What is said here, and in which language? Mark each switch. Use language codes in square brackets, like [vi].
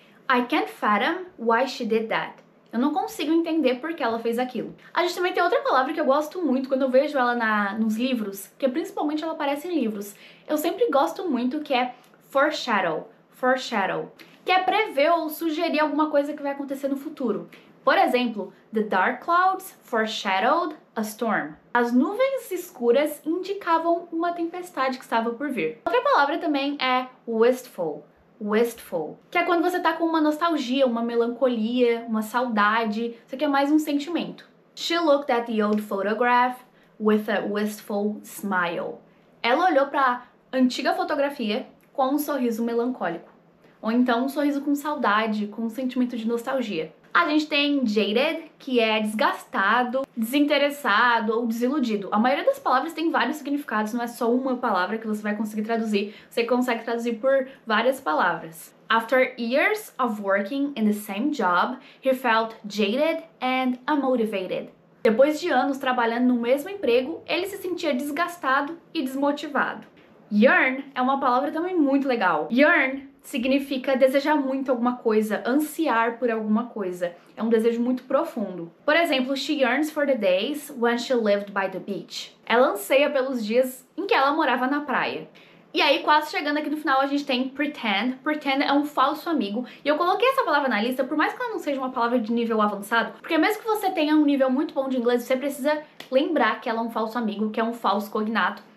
[en] I can't fathom why she did that. [pt] Eu não consigo entender por que ela fez aquilo. A gente também tem outra palavra que eu gosto muito quando eu vejo ela nos livros, que principalmente ela aparece em livros. Eu sempre gosto muito, que é foreshadow, foreshadow, que é prever ou sugerir alguma coisa que vai acontecer no futuro. Por exemplo, [en] the dark clouds foreshadowed a storm. [pt] As nuvens escuras indicavam uma tempestade que estava por vir. Outra palavra também é wistful. Wistful, que é quando você tá com uma nostalgia, uma melancolia, uma saudade, isso aqui é mais um sentimento. [en] She looked at the old photograph with a wistful smile. [pt] Ela olhou para a antiga fotografia com um sorriso melancólico, ou então um sorriso com saudade, com um sentimento de nostalgia. A gente tem jaded, que é desgastado, desinteressado ou desiludido. A maioria das palavras tem vários significados, não é só uma palavra que você vai conseguir traduzir, você consegue traduzir por várias palavras. [en] After years of working in the same job, he felt jaded and unmotivated. [pt] Depois de anos trabalhando no mesmo emprego, ele se sentia desgastado e desmotivado. Yearn é uma palavra também muito legal. Yearn significa desejar muito alguma coisa, ansiar por alguma coisa. É um desejo muito profundo. Por exemplo, [en] she yearns for the days when she lived by the beach. [pt] Ela anseia pelos dias em que ela morava na praia. E aí, quase chegando aqui no final, a gente tem pretend. Pretend é um falso amigo. E eu coloquei essa palavra na lista, por mais que ela não seja uma palavra de nível avançado, porque mesmo que você tenha um nível muito bom de inglês, você precisa lembrar que ela é um falso amigo, que é um falso cognato.